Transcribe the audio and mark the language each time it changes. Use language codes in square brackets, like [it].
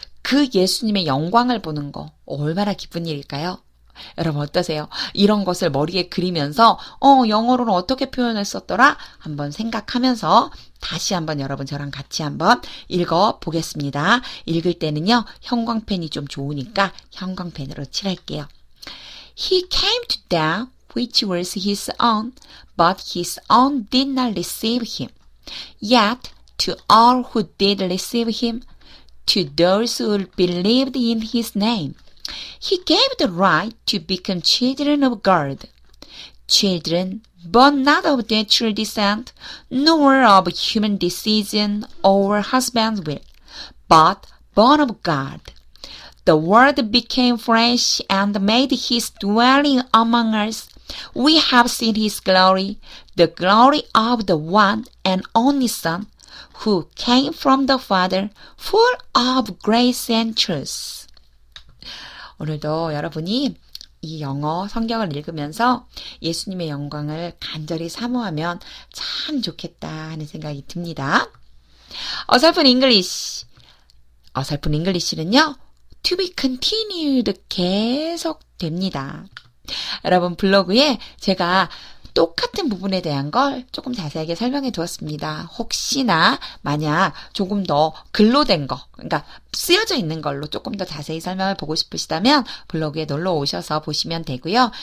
[ko] 그 예수님의 영광을 보는 거 얼마나 기쁜 일일까요? 여러분 어떠세요? 이런 것을 머리에 그리면서 영어로는 어떻게 표현을 썼더라? 한번 생각하면서 다시 한번 여러분 저랑 같이 한번 읽어보겠습니다. 읽을 때는요. 형광펜이 좀 좋으니까 형광펜으로 칠할게요. [en] He came to that which was his own, but his own did not receive him. Yet to all who did receive him, to those who believed in his name, he gave the right to become children of God. Children, but not of natural descent, nor of human decision or husband's will, but born of God. The Word became flesh and made his dwelling among us. We have seen his glory, the glory of the one and only Son, who came from the Father, full of grace and truth. [ko] 오늘도 여러분이 이 영어 성경을 읽으면서 예수님의 영광을 간절히 사모하면 참 좋겠다 하는 생각이 듭니다. 어설픈 잉글리시. 어설픈 잉글리시는요. [en] To be continued [ko] 계속 됩니다. 여러분 블로그에 제가 똑같은 부분에 대한 걸 조금 자세하게 설명해 두었습니다. 혹시나 만약 조금 더 글로 된 거, 그러니까 쓰여져 있는 걸로 조금 더 자세히 설명을 보고 싶으시다면 블로그에 놀러 오셔서 보시면 되고요.